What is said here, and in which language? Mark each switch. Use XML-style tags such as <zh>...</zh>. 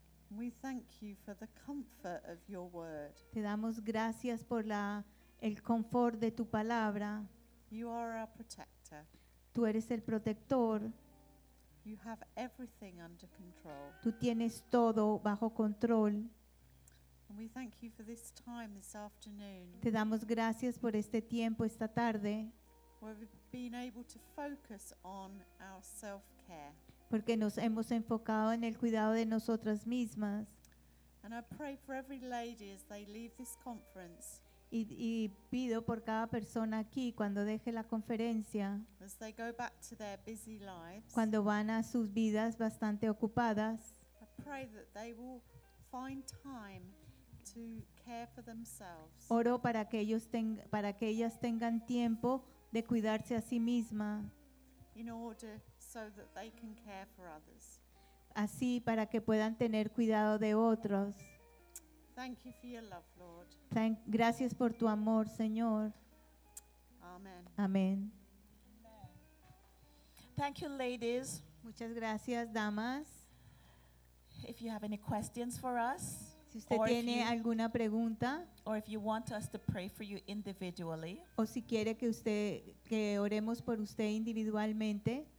<en>We thank you for the comfort of your word.</en> <es>Te damos gracias por el confort de tu palabra.</es> <en>You are our protector.</en> <es>Tú eres el protector.</es> <en>You have everything under control.</en> <es>Tú tienes todo bajo control.</es> <en>And we thank you for this time this afternoon.</en> <es>Te damos gracias por este tiempo esta tarde.</es> <en>We've been able to focus on our self-care.</en> <es>Porque nos hemos enfocado en el cuidado de nosotras mismas.</es> <en>And I pray for every lady as they leave this conference.</en> <es>Y pido por cada persona aquí cuando deje la conferencia.</es> <en>As they go back to their busy lives.</en> <es>Cuando van a sus vidas bastante ocupadas.</es> <en>I pray that they will find time to care for themselves.</en> <es>Oro para que ellas tengan tiempo de cuidarse a sí misma.</es> <en>In order so that they can care for others.</en> <es>Así para que puedan tener cuidado de otros.</es> <en>Thank you for your love, Lord.</en> <es>Gracias por tu amor, Señor.</es> <en>Amen.</en> <es>Amén.</es> <en>Thank you, ladies.</en> <es>Muchas gracias, damas.</es> <en>If you have any questions for us,</en> <es>si usted tiene alguna pregunta,</es> <en>or if you want us to pray for you individually,</en> <es>o si quiere que oremos por usted individualmente,</es>